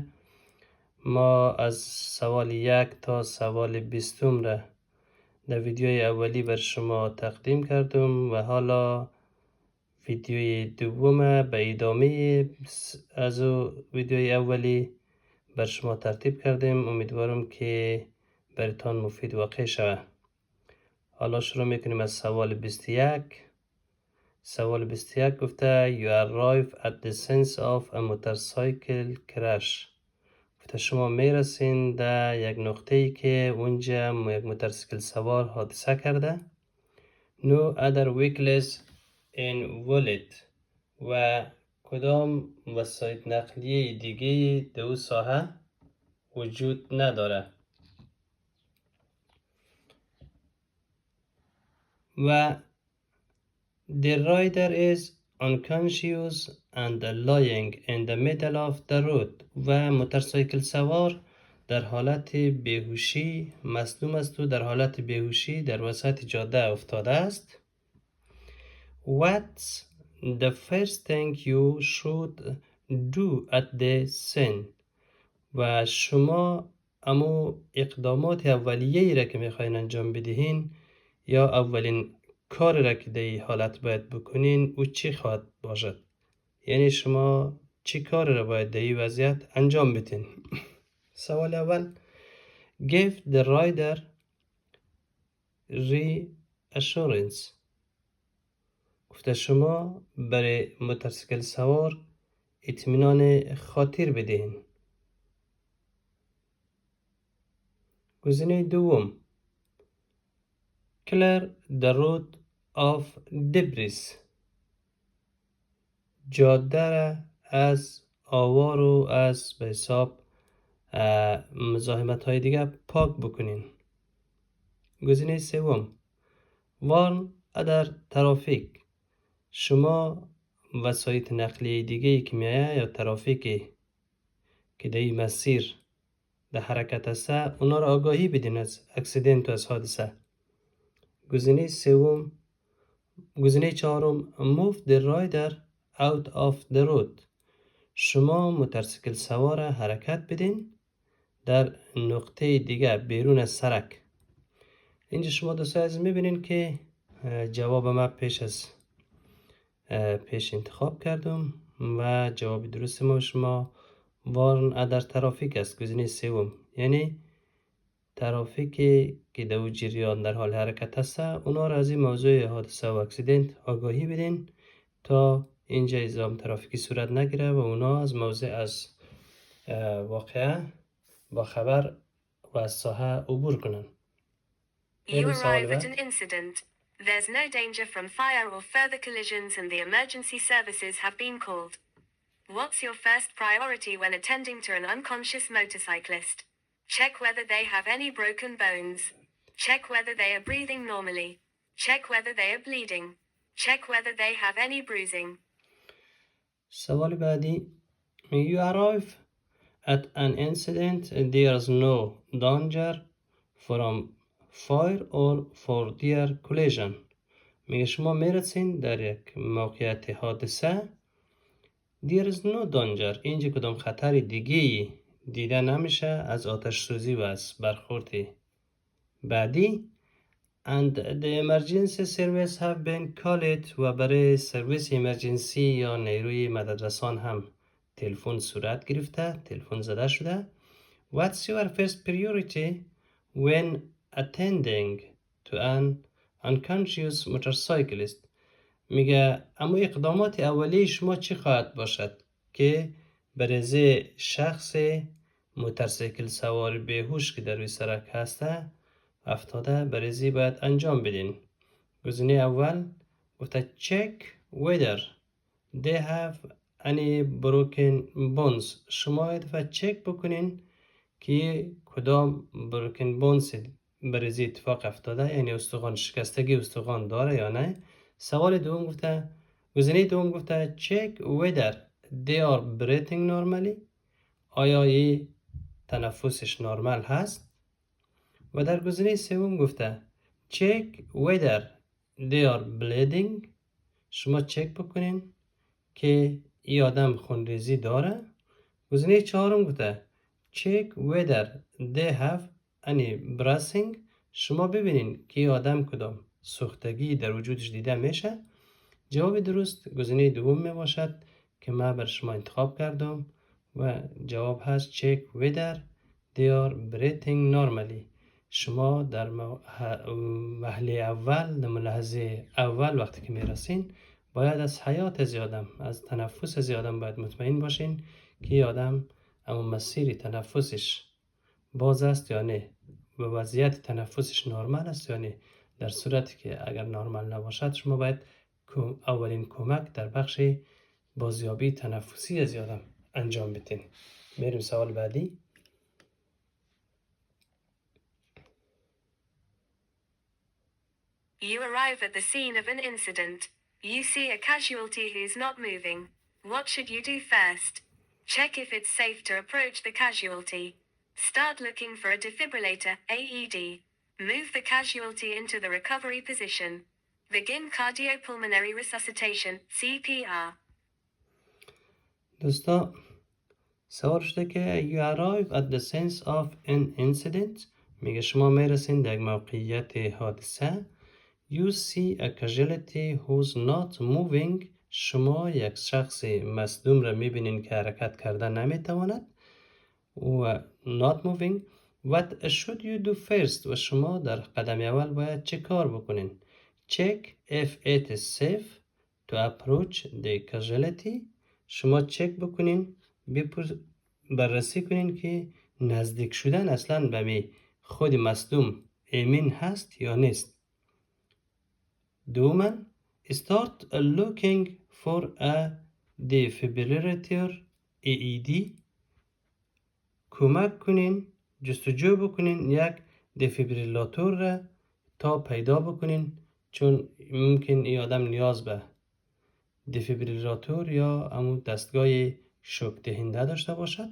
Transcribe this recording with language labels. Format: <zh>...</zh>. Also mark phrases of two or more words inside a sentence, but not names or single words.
<fa>ما از سوال 1 تا سوال 20 را در ویدیوی اولی بر شما تقدیم کردم و حالا ویدیوی دوم به ادامه از ویدیوی اولی بر شما ترتیب کردیم. امیدوارم که براتان مفید واقع شود. حالا شروع میکنیم از سوال 21. سوال 21 گفته</fa> <en>You arrive at the sense of a motorcycle crash.</en> <fa>گفته شما میرسین در یک نقطه ای که اونجا یک موتورسیکل سوار حادثه کرده.</fa> <en>No other vehicles involved.</en> <fa>و کدام وسایل نقلیه دیگه در اون ساحه وجود نداره.</fa> <en>و the rider is unconscious and lying in the middle of the road.</en> <fa>و موتورسیکل سوار در حالت بیهوشی مصدوم است و در حالت بیهوشی در وسط جاده افتاده است.</fa> <en>What's the first thing you should do at the scene.</en> <fa>و شما امو اقدامات اولیه‌ای را که میخواین انجام بدهین یا اولین کار را که در این حالت باید بکنین او چی خواهد باشد؟ یعنی شما چی کار را باید در این وضعیت انجام بدین؟ سوال اول</fa> <en>Give the rider reassurance.</en> <fa>گفته شما برای موتورسیکل سوار اطمینان خاطر بدهین. گزینه دوم</fa> <en>Clear the road of debris.</en> <fa>جاده را از آوار و از به حساب مزاحمت های دیگه پاک بکنین. گزینه سوم</fa> <en>Warn other traffic.</en> <fa>شما وسایل نقلیه دیگه که میایه یا ترافیکی که در این مسیر در حرکت است اونا را آگاهی بدین از اکسیدنت و از حادثه. گزینه چهارم</fa> <en>Move the rider out of the road.</en> <fa>شما موتورسیکل سوار حرکت بدین در نقطه دیگه بیرون از سرک. اینجا شما دوستان عزیز میبینین که جواب ما پیش انتخاب کردم و جواب درست ما شما</fa> <en>warn other traffic</en> <fa>است. گزینه سوم یعنی ترافیکی که در جریان در حال حرکت هست اونا را از این موضوع حادثه و اکسیدنت آگاهی بدین تا اینجا ازدحام ترافیکی صورت نگیره و اونا از موضوع از واقعه با خبر و از ساحه عبور کنن.</fa> <en>You arrive at an incident. There's no danger from fire or further collisions and the emergency services have been called. What's your first priority when attending to an unconscious motorcyclist? Check whether they have any broken bones. Check whether they are breathing normally. Check whether they are bleeding. Check whether they have any bruising.</en> <fa>سوال بعدی</fa> <en>You arrive at an incident and there's no danger from fire or further collision.</en> <fa>میگه شما میرسین در یک موقعیت حادثه</fa> <en>There is no danger.</en> <fa>اینجا کدام خطر دیگه دیده نمیشه از آتش سوزی و از برخورد بعدی.</fa> <en>And the emergency service have been called.</en> <fa>و برای سرویس امرجنسی یا نیروی مددرسان هم تلفن صورت گرفته، تلفن زده شده.</fa> <en>What's your first priority when attending to an unconscious motorcyclist.</en> <fa>میگه اما اقدامات اولیه شما چی خواهد باشد که برای شخص موتورسیکل سوار بیهوش که در روی سرک هسته افتاده برای باید انجام بدین. گزینه اول گفته</fa> <en>check whether they have any broken bones.</en> <fa>شما یه دفعه چک بکنین که کدام</fa> <en>broken bones</en> <fa>بریزی اتفاق افتاده، یعنی استخوان شکستگی استخوان داره یا نه. سوال دوم گفته، گزینه دوم گفته</fa> <en>check whether they are breathing normally،</en> <fa>آیا این تنفسش نرمال هست. و در گزینه سوم گفته</fa> <en>check whether they are bleeding،</en> <fa>شما چک بکنین که این آدم خونریزی داره. گزینه چهارم گفته</fa> <en>check whether they have any bruising،</en> <fa>شما ببینین که این آدم کدام سوختگی در وجودش دیده میشه. جواب درست گزینه دوم می باشد که من بر شما انتخاب کردم و جواب هست</fa> <en>check whether they are breathing normally.</en> <fa>شما در وهله اول، در ملاحظه اول وقتی که میرسین، باید از حیات از آدم، از تنفس از آدم باید مطمئن باشین که آدم اما مسیر تنفسش باز است یا نه و وضعیت تنفسش نرمال است یا نه. در صورتی که اگر نرمال نباشد شما باید اولین کمک در بخش بازیابی تنفسی از آدم انجام بدین. میریم سوال بعدی.</fa> <en>You arrive at the scene of an incident. You see a casualty who's not moving. What should you do first? Check if it's safe to approach the casualty. Start looking for a defibrillator, AED. Move the casualty into the recovery position. Begin cardiopulmonary resuscitation, CPR.</en> <fa>دوستا سوال شده که</fa> <en>you arrive at the sense of an incident،</en> <fa>میگه شما میرسین در موقعیت حادثه.</fa> <en>You see a casualty who's not moving،</en> <fa>شما یک شخص مصدوم را میبینین که حرکت کرده نمیتواند و</fa> <en>not moving. What should you do first،</en> <fa>و شما در قدم اول باید چه کار بکنین؟</fa> <en>Check if it is safe to approach the casualty،</en> <fa>شما چک بکنین، بررسی کنین که نزدیک شدن اصلا به خود مصدوم امین هست یا نیست.</fa> <en>دوما start looking for a defibrillator, AED،</en> <fa>کمک کنین، جستجو بکنین یک دفیبریلاتور را تا پیدا بکنین، چون ممکن این آدم نیاز به دفیبریلاتور یا همون دستگاه شوک دهنده داشته باشد.</fa>